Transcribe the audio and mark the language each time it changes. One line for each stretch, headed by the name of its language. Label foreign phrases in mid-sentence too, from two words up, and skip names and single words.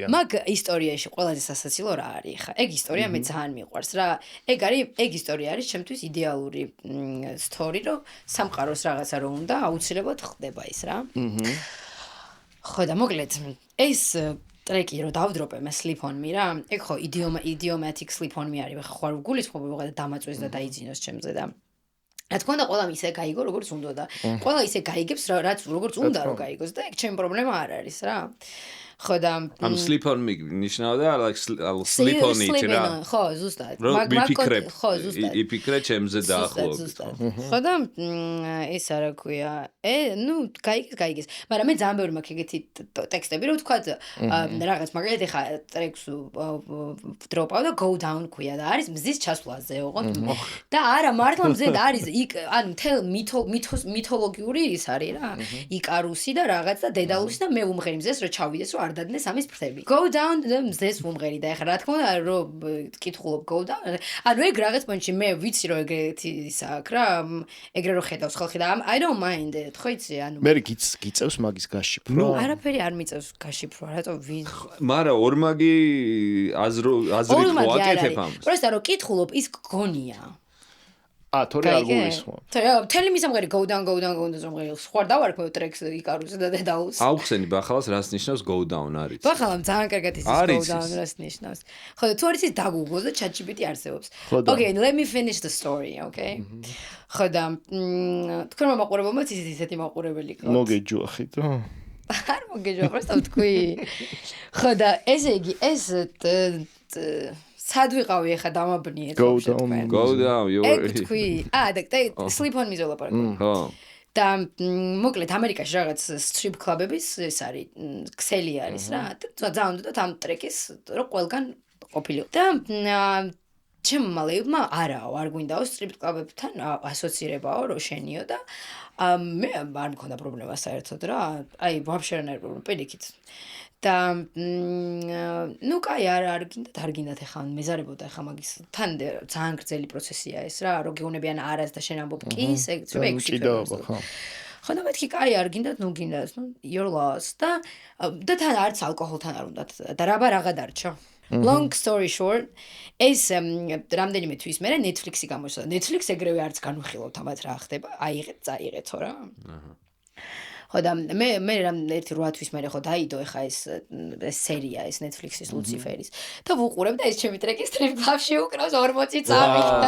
Georgian: მაგ ისტორიაში ყველაზე სასაცილო რა არის ხა? ეგ ისტორია მე ძალიან მიყვარს რა. ეგ ისტორია არის ჩემთვის იდეალური story, რომ სამყაროს რაღაცა რომ უნდა აუცილებლად ხდება ის რა. ხო და მოკლედ ეს ტრეკი რო დავდროპე მე
English: sleep on me
Georgian: რა. ეგ ხო
English: idiomatic sleep on me
Georgian: არის. ხო არ გულისხმობ ვიღაცა დამაწვეს და დაიძინოს ჩემზე და რა თქმა უნდა ყველა ისე გაიგო როგორც უნდა და ყველა ისე გაიგებს რაც როგორც უნდა რომ გაიგოს და ეგ ჩემი პრობლემა არ არის რა. ხო და ამ
English: sleep on me
Georgian: ნიშნავდა
English: like sleep on it
Georgian: რა. ხო ზუსტად. ხო ზუსტად. იფიქრე ჩემზე დაახლოებით. ხო და ეს არა ქვია. ნუ გაიგეს. მაგრამ მე ძალიან ბევრი მაქვს ეგეთი ტექსტები რომ თქვა რაღაც მაგალითად ეხა ტრეკს დროპავ და
English: go down
Georgian: ქვია და არის მზის ჩასვლაზე ოღონდ. და არა მართლა მზედ არის იქ ანუ თელ მითოლოგიური ის არის რა. იკარუსი და რაღაც და დედალუსი და მე ვუმღერი მზეს რომ ჩავიდეს რომ არ დადნეს ამის ფრთები.
English: Go down
Georgian: და მზეს ვუმღერი და ეხლა რა თქმა უნდა რომ კითხულობ
English: go down.
Georgian: ანუ ეგ რაღაც პონჩი მე ვიცი რომ ეგეთი ის აქვს რა. ეგრე რომ ხედავს ხალხი და
English: I don't mind it.
Georgian: ხო იცი ანუ მე გიწევს მაგის გაშიფრო. ნუ არაფერი არ მიწევს გაშიფრო, რატო მარა ორმაგი აზრით ვაკეთებ ამას. პროსტა რომ კითხულობ ის გონია. თორე არ გულისხმობ. თელი მისამღერი
English: go down
Georgian: ზომღერი სხვა დავარქვე ტრეკს იკარუსი და დედაულს. აუხსენი ბახალას რას ნიშნავს
English: go down
Georgian: არის. ბახალამ ძალიან კარგად იცის
English: go down
Georgian: რას ნიშნავს. ხო და თუ არის ის დაგუგლო და ChatGPT არსებობს.
English: Okay, let me finish the story, okay?
Georgian: ხო და თქვენმა მაყურებელმა ისეთი მაყურებელი გქონდათ. მოგეჯუახით რა. არ მოგეჯუახ, პროსტა ვთქვი. ხო და ესე იგი ეს სად ვიყავი ახლა დამაბნიეთ
English: go down
Georgian: ეგ თქვი და
English: sleep on me
Georgian: ზოლაპარაკო ხო და მოკლედ ამერიკაში რაღაც
English: strip club-ების
Georgian: ეს არის ქსელი არის რა და ძალიან უნდა ამ ტრეკის რო ყველგან ყოფილიყო და ჩემმა მალეებმა არაო არ გვინდაო
English: strip club-ებთან
Georgian: ასოცირებაო რო შენიო და მე არ მქონდა პრობლემა საერთოდ რა აი ვაფშე არ არის პრობლემა პირიქით და ნუ კაი არ გინდათ ახლა მეზარებოდა ახლა მაგის თან ძალიან გრძელი პროცესია ეს რა რო გეუნებიან არას და შენ ამბობ კი ეგ ჭიდაობა ხო ხო და მეთქი კაი არ გინდათ ნუ გინდათ ნუ
English: your loss
Georgian: და თან არც ალკოჰოლთან არ უნდათ და რაბა რაღა დარჩა
English: Long story short,
Georgian: ეს რამდენიმე თვის მერე Netflix-ი გამოსულა. Netflix ეგრევე არც განვიხილავთ ამათ რა ხდება. აიღეთ, წაიღეთო რა. ხო და მე რამ ერთი 8 თვის მერე ხო დაიდო ეხა ეს სერია ეს Netflix-ის Lucifer-ის. და ვუყურებ და ეს ჩემი ტრეკი Strip Club-ში უკრავს 40 წამი.